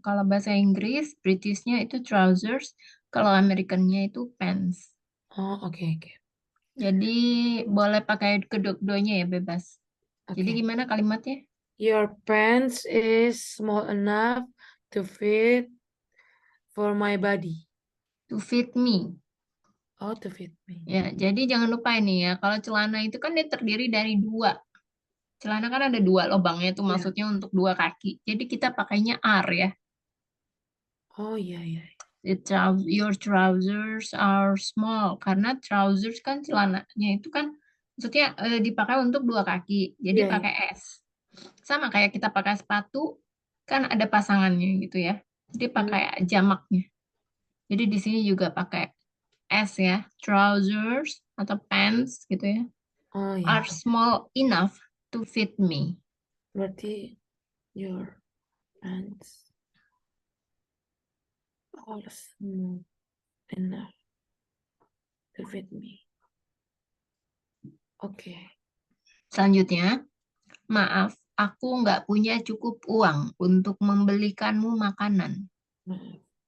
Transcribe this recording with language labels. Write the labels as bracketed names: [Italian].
[Indonesian] Kalau bahasa Inggris, Britishnya itu trousers. Kalau Americannya itu pants. Oh, oke. Jadi boleh pakai kedua-duanya ya, bebas. Jadi Oke. gimana kalimatnya? [English] Your pants is small enough to fit for my body. To fit me. Oh, to fit me. [Indonesian] Ya, jadi jangan lupa ini ya. Kalau celana itu kan dia terdiri dari dua. Celana kan ada dua lubangnya itu Ya. maksudnya untuk dua kaki. Jadi kita pakainya R ya. Oh, iya. [English] Your trousers are small [Indonesian] karena trousers kan celananya itu kan maksudnya dipakai untuk dua kaki. Jadi Iya. pakai S. Sama kayak kita pakai sepatu kan ada pasangannya gitu ya. Jadi pakai jamaknya. Jadi di sini juga pakai S ya. Trousers atau pants gitu ya. Oh, iya. [English] Are small enough to fit me. Berarti your pants are small enough to fit me. [Indonesian] Oke. Selanjutnya, maaf, aku nggak punya cukup uang untuk membelikanmu makanan. Maaf.